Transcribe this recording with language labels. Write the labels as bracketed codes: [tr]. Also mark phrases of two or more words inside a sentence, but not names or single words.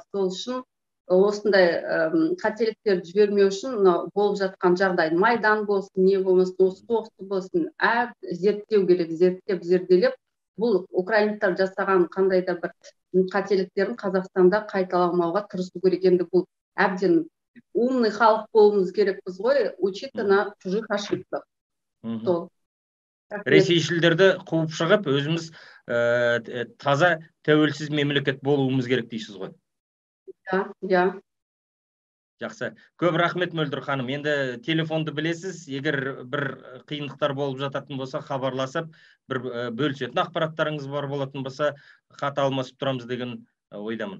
[kk] Сол үшін осындай қателіктерді жібермеу үшін болып жатқан жағдай, Майдан болсын, не болмасын, осы соғысты болсын, зерттеу керек, зерделеп, бұл украиндықтар жасаған қандай да бір қателіктерін Қазақстанда қайталамауға тырысу керек. Енді бұл әбден умный халық болуымыз керекпіз ғой, [ru] учиться на чужих ошибках. [kk] Ресейшілдерді қуып шығып, өзіміз таза тәуелсіз мемлекет болуымыз керек дейсіз ғой? Жақсы. Көп рахмет, Мөлдір ханым. Енді телефонды білесіз, егер бір қиындықтар болып жататын болса, хабарласып, бір бөлісетін ақпараттарыңыз бар болатын болса, хат алмасып тұрамыз деген ойдамын.